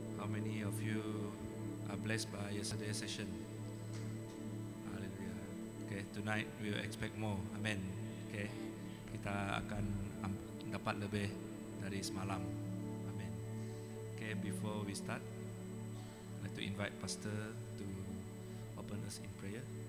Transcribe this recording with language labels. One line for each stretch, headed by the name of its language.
English: many of you are blessed by yesterday's session? Hallelujah. Okay, tonight we will expect more. Amen.
Indonesian: Okay, kita akan dapat lebih dari semalam.
English: Amen. Okay, before we start, I'd like to invite Pastor to open us in prayer.